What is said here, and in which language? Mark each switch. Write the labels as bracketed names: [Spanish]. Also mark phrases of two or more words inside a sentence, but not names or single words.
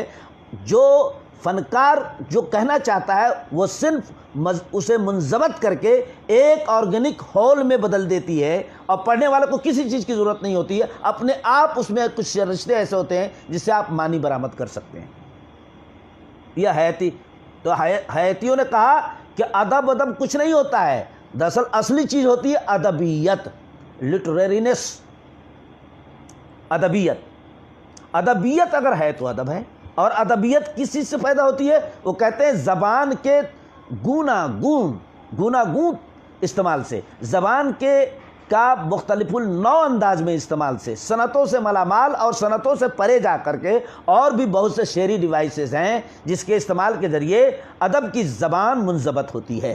[Urdu] جو فنکار جو کہنا چاہتا ہے وہ صنف اسے منضبط کر کے ایک [English] organic whole [Urdu] میں بدل دیتی ہے، اور پڑھنے والے کو کسی چیز کی ضرورت نہیں ہوتی ہے، اپنے آپ اس میں کچھ رشتے ایسے ہوتے ہیں جس سے آپ معنی برآمد کر سکتے ہیں۔ یہ حیاتی تو حیاتیوں نے کہا کہ ادب کچھ نہیں ہوتا ہے، دراصل اصلی چیز ہوتی ہے ادبیت، لٹریرینس، ادبیت اگر ہے تو ادب ہے۔ اور ادبیت کس چیز سے پیدا ہوتی ہے؟ وہ کہتے ہیں زبان کے گوناگون استعمال سے، زبان کا مختلف النوع انداز میں استعمال سے، صنعتوں سے مالامال اور صنعتوں سے پرے جا کر کے اور بھی بہت سے شعری ڈیوائسز ہیں جس کے استعمال کے ذریعے ادب کی زبان منضبط ہوتی ہے۔